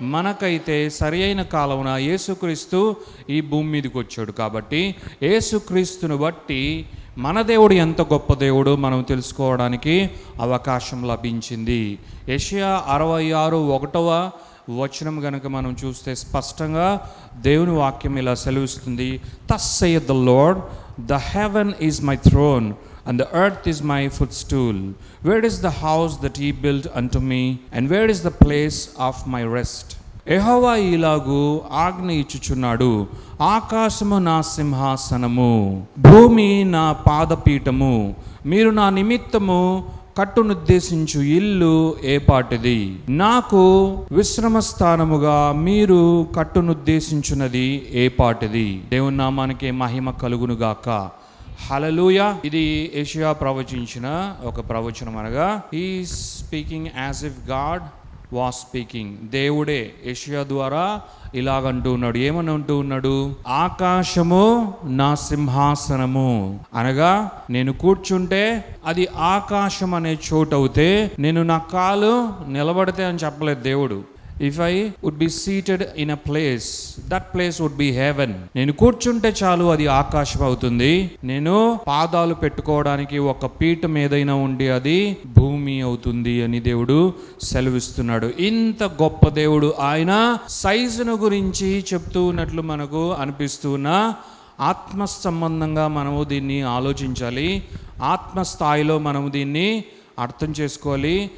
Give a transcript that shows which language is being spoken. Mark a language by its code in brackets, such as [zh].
[te] మనకైతే సరి అయిన కాలమున యేసుక్రీస్తు ఈ భూమి మీదకి వచ్చాడు. కాబట్టి యేసుక్రీస్తును బట్టి మన దేవుడు ఎంత గొప్ప దేవుడు మనం తెలుసుకోవడానికి అవకాశం లభించింది. యెషయా 66:1 గనుక మనం చూస్తే స్పష్టంగా దేవుని వాక్యం ఇలా సెలవిస్తుంది. [en] Thus saith the Lord, the heaven is my throne and the earth is my footstool. Where is the house that ye built unto me, and where is the place of my rest? [te] యెహోవా ఇలాగు ఆజ్ఞ ఇచ్చుచున్నాడు, ఆకాశము నా సింహాసనము, భూమి నా పాదపీఠము, మీరు నా నిమిత్తము కట్టునుద్దేశించు ఇల్లు ఏపాటిది, నాకు విశ్రమ స్థానముగా మీరు కట్టునుద్దేశించున్నది ఏపాటిది. దేవుని నామానికి మహిమ కలుగునుగాక. హల్లెలూయా. ఇది యెషయా ప్రవచించిన ఒక ప్రవచనం. అనగా [en] He speaking as if God was speaking. [te] దేవుడే యెషయా ద్వారా ఇలాగంటూ ఉన్నాడు. ఏమని అంటూ ఉన్నాడు? ఆకాశము నా సింహాసనము, అనగా నేను కూర్చుంటే అది ఆకాశం అనే చోటు అవుతే, నేను నా కాలు నిలబడితే అని చెప్పలేదు దేవుడు. [en] If I would be seated in a place, that place would be heaven. [te] నేను కూర్చుంటే చాలు అది ఆకాశం అవుతుంది. నేను పాదాలు పెట్టుకోవడానికి ఒక పీఠం ఏదైనా ఉండి అది భూమి అవుతుంది అని దేవుడు సెలవిస్తున్నాడు. ఇంత గొప్ప దేవుడు ఆయన సైజును గురించి చెప్తూ ఉన్నట్లు మనకు అనిపిస్తున్న ఆత్మ సంబంధంగా మనము దీన్ని ఆలోచించాలి. ఆత్మస్థాయిలో మనము దీన్ని అర్థం చేసుకోవాలి.